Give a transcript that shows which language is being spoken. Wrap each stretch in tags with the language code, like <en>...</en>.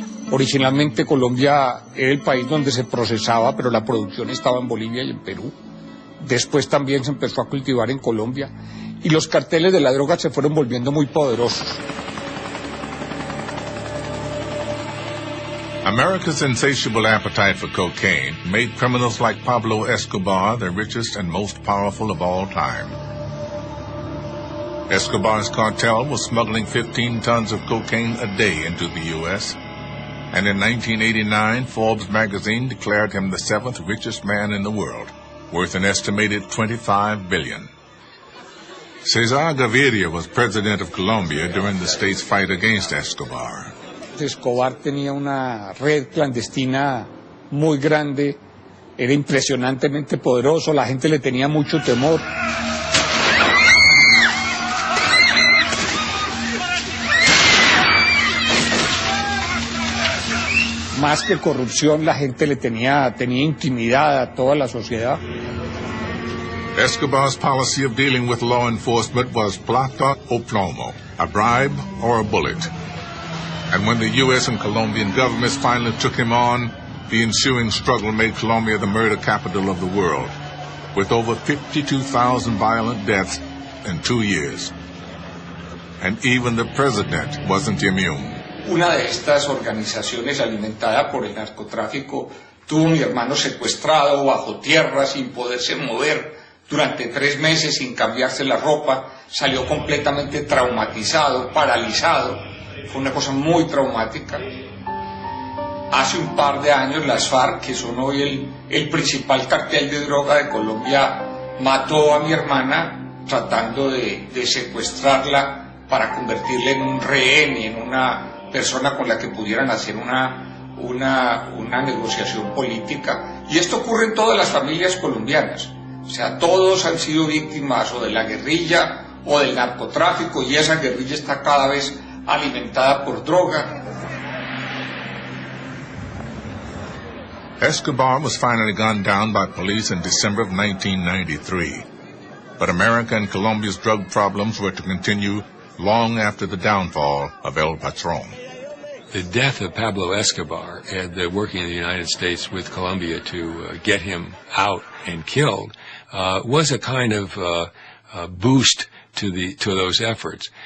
<es>Originalmente Colombia era el país donde se procesaba, pero la producción estaba en Bolivia y en Perú. Después también se empezó a cultivar en Colombia y los carteles de la droga se fueron volviendo muy poderosos.</es> <en>America's insatiable appetite for cocaine made criminals like Pablo Escobar the richest and most powerful of all time. Escobar's cartel was smuggling 15 tons of cocaine a day into the U.S., and in 1989, Forbes magazine declared him the 7th richest man in the world, worth an estimated $25 billion. Cesar Gaviria was president of Colombia during the state's fight against Escobar.</en> <es>Escobar tenía una red clandestina muy grande, era impresionantemente poderoso, la gente le tenía mucho temor. Más que corrupción, la gente le tenía intimidada a toda la sociedad.</es> <en>Escobar's policy of dealing with law enforcement was</en> <es>plata o plomo,</es> <en>a bribe or a bullet. And when the U.S. and Colombian governments finally took him on, the ensuing struggle made Colombia the murder capital of the world, with over 52,000 violent deaths in 2 years. And even the president wasn't immune.</en> <es>Una de estas organizaciones alimentada por el narcotráfico tuvo a mi hermano secuestrado bajo tierra sin poderse mover durante 3 meses sin cambiarse la ropa, salió completamente traumatizado, paralizado, fue una cosa muy traumática. Hace un par de años las FARC, que son hoy el principal cartel de droga de Colombia, mató a mi hermana tratando de secuestrarla para convertirla en un rehén y en una persona con la que pudieran hacer una negociación política. Y esto ocurre en todas las familias colombianas. O sea, todos han sido víctimas o de la guerrilla o del narcotráfico, y esa guerrilla está cada vez alimentada por droga.</es> <en>Escobar was finally gunned down by police in December of 1993. But America and Colombia's drug problems were to continue long after the downfall of El Patron. The death of Pablo Escobar and the working in the United States with Colombia to get him out and killed was a kind of boost to those efforts.</en>